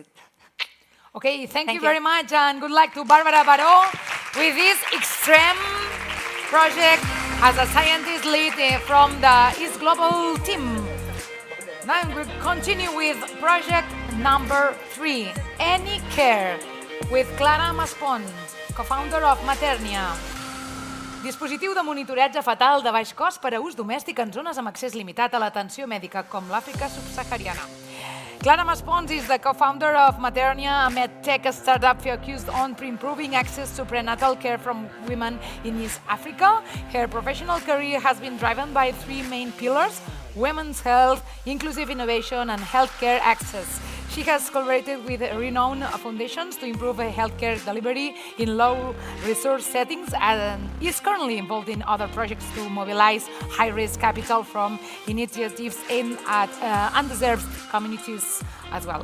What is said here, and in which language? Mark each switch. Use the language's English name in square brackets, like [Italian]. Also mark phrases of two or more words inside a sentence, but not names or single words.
[English] Okay, thank you very much, and good luck to Barbara Baró with this extreme project as a scientist lead from the East Global team. Now we'll continue with project number 3, Any Care, with Clara Maspons, co-founder of Maternia. [Catalan] Dispositiu de monitoratge fetal de baix cost per a ús domèstic en zones amb accés limitat a l'atenció mèdica, com l'Àfrica subsahariana. [English] Clara Maspons is the co-founder of Maternia, a medtech startup focused on improving access to prenatal care from women in East Africa. Her professional career has been driven by 3 main pillars: women's health, inclusive innovation, and healthcare access. She has collaborated with renowned foundations to improve healthcare delivery in low-resource settings and is currently involved in other projects to mobilize high-risk capital from initiatives aimed at underserved communities as well.